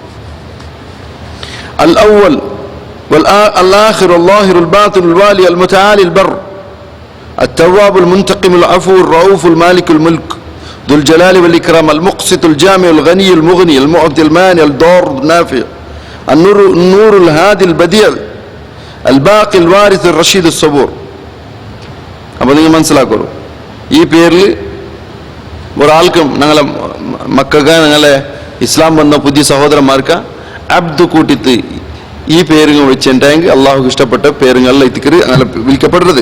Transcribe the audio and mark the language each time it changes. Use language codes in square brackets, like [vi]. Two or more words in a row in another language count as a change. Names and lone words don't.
[ar] الأول والآخر الظاهر الباطن الوالي المتعالي البر التواب المنتقم العفو الرؤوف المالك الملك ذو الجلال والإكرام المقسط الجامع الغني المغني المعطي المانع الضار النافع النور الهادي البديع الباقي الوارث الرشيد الصبور. [ml] അപ്പോൾ നിങ്ങൾ മനസ്സിലാക്കുള്ളൂ, ഈ പേരിൽ ഒരാൾക്കും ഞങ്ങളെ മക്കൾക്ക് ഞങ്ങളെ ഇസ്ലാം വന്ന പുതിയ സഹോദരന്മാർക്ക് അബ്ദു കൂട്ടിത്ത് ഈ പേരുങ്ങൾ വെച്ചിട്ടുണ്ടെങ്കിൽ അള്ളാഹുക്ക് ഇഷ്ടപ്പെട്ട പേരുകളിൽ എത്തിക്കര് അങ്ങനെ വിളിക്കപ്പെടരുത്.